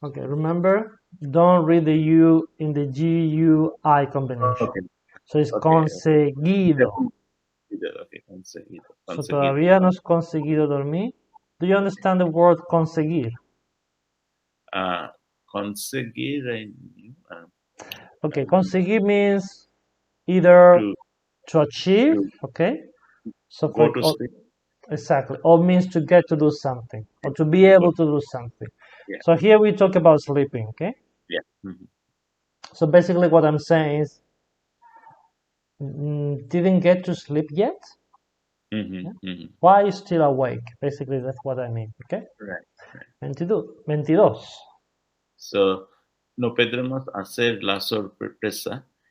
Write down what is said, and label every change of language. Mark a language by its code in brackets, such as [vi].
[en] Okay, remember, don't read the U in the GUI combination. Okay. So it's Okay. [es] conseguido. Okay, conseguido. So todavía no has conseguido dormir. [en] Do you understand the word conseguir? [es] Conseguir. [en] Okay, conseguir means either to achieve, okay? So go to sleep. Exactly, or means to get to do something, or to be able to do something. Yeah. So here we talk about sleeping, okay? Yeah. So basically what I'm saying is, didn't get to sleep yet? Why are you still awake? Basically, that's what I mean, okay? Right. 22. [es] So, no podemos hacer la sorpresa.